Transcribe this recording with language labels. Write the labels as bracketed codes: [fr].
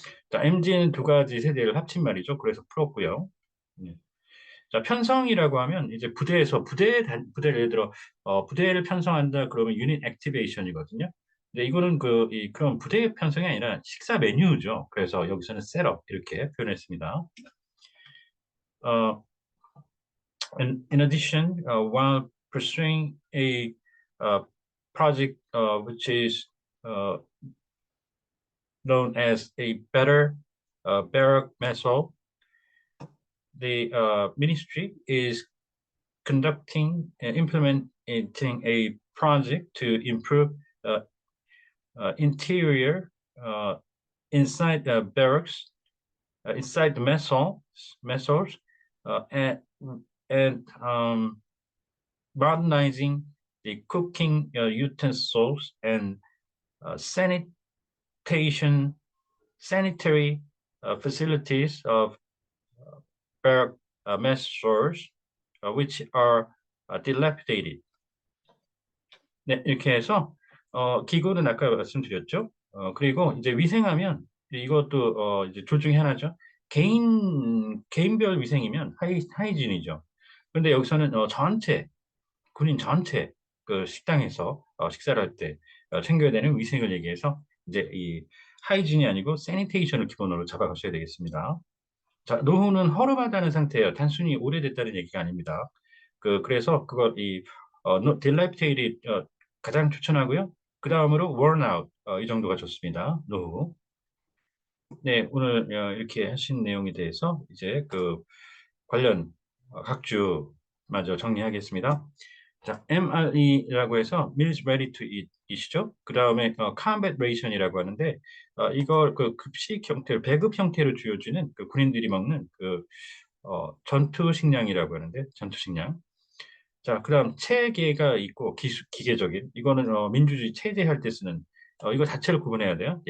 [ko] 자, MG는 두 가지 세대를 합친 말이죠. 그래서 풀었고요. 예. 자, 편성이라고 하면 이제 부대를 예를 들어 부대를 편성한다 그러면 유닛 액티베이션이거든요. 근데 이거는 그런 부대 편성이 아니라 식사 메뉴죠. 그래서 여기서는 셋업 이렇게 표현했습니다. [en] 어, in addition, while pursuing a project which is uh, known as a better barrack method, the ministry is conducting and implementing a project to improve uh, interior uh, inside the barracks, inside the methods, and modernizing the cooking utensils and sanitation, sanitary facilities of barrack mess stores, which are dilapidated. [ko] 네, 이렇게 해서 기구는 아까 말씀드렸죠. 그리고 이제 위생하면 이것도 이제 둘 중에 하나죠. 개인별 위생이면 하이진이죠. 그런데 여기서는 군인 전체 그 식당에서 식사를 할 때 챙겨야 되는 위생을 얘기해서 이제 이 하이진이 아니고 세니테이션을 기본으로 잡아가셔야 되겠습니다. 자, 노후는 허름하다는 상태예요. 단순히 오래됐다는 얘기가 아닙니다. 그래서 그걸 dilapidated 가장 추천하고요. 그 다음으로 worn out 이 정도가 좋습니다. 노후. 네, 오늘 이렇게 하신 내용에 대해서 이제 관련 각주 마저 정리하겠습니다. 자, MRE라고 해서 Meals Ready to Eat 이시죠. 그 다음에 Combat Ration이라고 하는데 이걸 급식 형태로 배급 형태로 주어지는 군인들이 먹는 전투 식량이라고 하는데 전투 식량. 자, 그 다음 체계가 있고 기계적인 이거는 민주주의 체제할 때 쓰는 이거 자체를 구분해야 돼요.